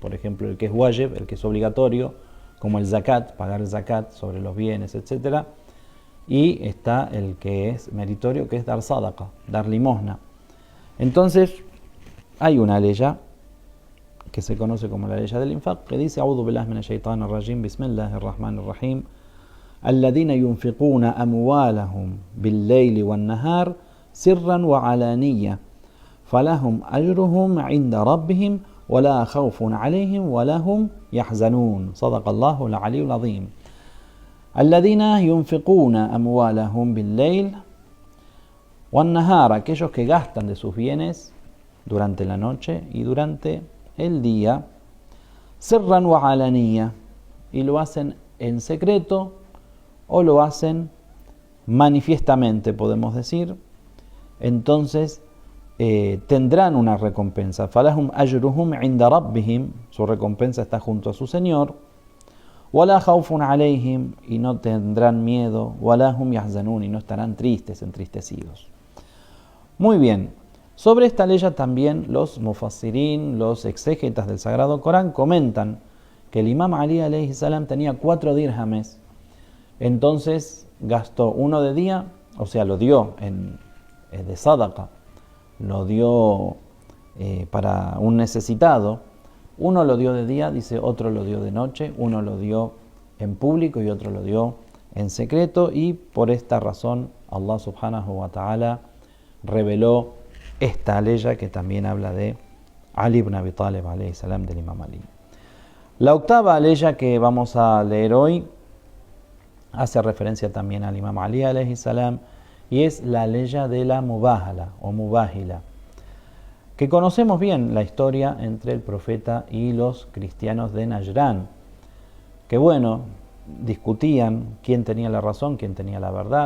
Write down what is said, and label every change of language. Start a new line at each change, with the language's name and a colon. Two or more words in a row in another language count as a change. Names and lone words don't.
Spanish: Por ejemplo, el que es wajib, el que es obligatorio, como el zakat, pagar el zakat sobre los bienes, etc. Y está el que es meritorio, que es dar sadaqa, dar limosna. Entonces, hay una ley que se conoce como la ley del infaq, que dice:
Arabic: أعوذ بالله من الشيطان الرجيم، بسم الله الرحمن الرحيم. الذين ينفقون أموالهم بالليل والنهار سرا وعلانية فلهم أجرهم عند ربهم ولا خوف عليهم ولا هم يحزنون صدق الله العلي العظيم الذين ينفقون أموالهم بالليل والنهار,
Spanish: aquellos que gastan de sus bienes durante la noche y durante el día,
Arabic: سرا وعلانية,
Spanish: y lo hacen en secreto o lo hacen manifiestamente, podemos decir. Entonces tendrán una recompensa.
Arabic: فلهم أجرهم عند ربهم,
Spanish: su recompensa está junto a su Señor.
Arabic: ولا خوف عليهم,
Spanish: y no tendrán miedo.
Arabic: ولا هم يحزنون,
Spanish: y no estarán tristes, entristecidos. Muy bien. Sobre esta ley también los mufassirin, los exégetas del Sagrado Corán, comentan que el Imam Ali
Arabic: عليه السلام
Spanish: tenía 4 dirhames. Entonces gastó uno de día, o sea, lo dio de sadaqa, lo dio para un necesitado. Uno lo dio de día, dice, otro lo dio de noche, uno lo dio en público y otro lo dio en secreto, y por esta razón
Arabic: الله سبحانه وتعالى
Spanish: reveló esta ley que también habla de Ali ibn Abi Talib
Arabic: عليه السلام,
Spanish: del Imam Ali. La octava ley que vamos a leer hoy hace referencia también al Imam Ali
Arabic: عليه السلام,
Spanish: y es la ley de la mubahala o mubahila, que conocemos bien la historia entre el profeta y los cristianos de Najrán, que bueno, discutían quién tenía la razón, quién tenía la verdad.